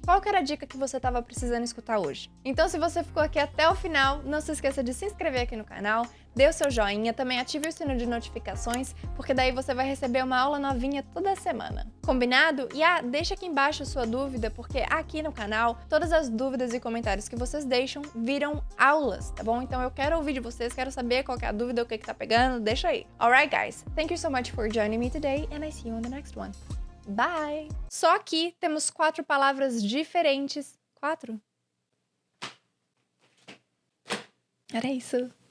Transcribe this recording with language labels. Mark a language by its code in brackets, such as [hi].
[pt] Qual que era a dica que você tava precisando escutar hoje? Então, se você ficou aqui até o final, não se esqueça de se inscrever aqui no canal, dê o seu joinha, também ative o sino de notificações, porque daí você vai receber uma aula novinha toda semana. Combinado? E deixa aqui embaixo a sua dúvida, porque aqui no canal, todas as dúvidas e comentários que vocês deixam viram aulas, tá bom? Então eu quero ouvir de vocês, quero saber qual que é a dúvida, o que tá pegando, deixa aí. [en] Alright, guys. Thank you so much for joining me today, and I see you on the next one. Bye! [pt] Só aqui temos 4 palavras diferentes. 4? Era isso.